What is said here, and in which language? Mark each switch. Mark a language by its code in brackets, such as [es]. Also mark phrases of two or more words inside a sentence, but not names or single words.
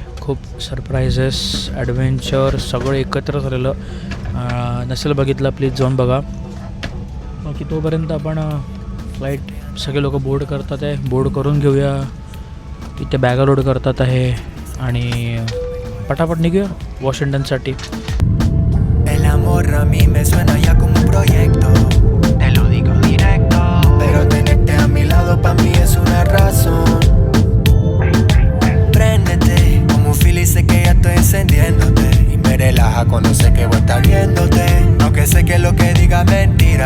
[mr] खूप सरप्रायझेस, ॲडव्हेंचर सगळं एकत्र झालेलं. नसेल बघितला प्लीज जाऊन बघा. बाकी तोपर्यंत आपण फ्लाईट सगळे लोक बोर्ड करतात आहे. बोर्ड करून घेऊया. इथे बॅगा लोड करतात आहे आणि पटापट निघूया वॉशिंग्टनसाठी. [es] El amor a mí me suena ya como un proyecto. Te lo digo directo. Pero tenerte a mi lado pa' mí es una razón. Préndete, como un fili sé que ya estoy encendiéndote. Y me relaja cuando sé que voy a estar viéndote. Aunque sé que lo que diga es mentira.